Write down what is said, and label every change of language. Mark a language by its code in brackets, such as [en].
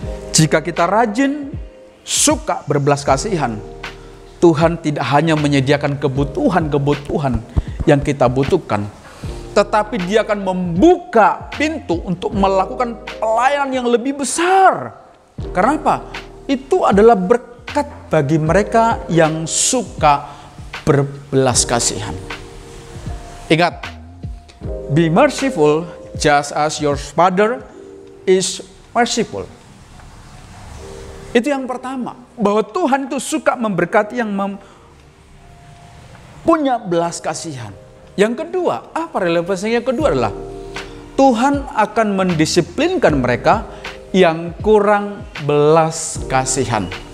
[id] Jika kita rajin, suka berbelas kasihan, Tuhan tidak hanya menyediakan kebutuhan-kebutuhan yang kita butuhkan, tetapi Dia akan membuka pintu untuk melakukan pelayanan yang lebih besar. Kenapa? Itu adalah berkat bagi mereka yang suka berbelas kasihan. Ingat, [en] be merciful just as your Father is merciful. [id] Itu yang pertama, bahwa Tuhan itu suka memberkati yang punya belas kasihan. Yang kedua, apa relevansinya? Yang kedua adalah Tuhan akan mendisiplinkan mereka yang kurang belas kasihan.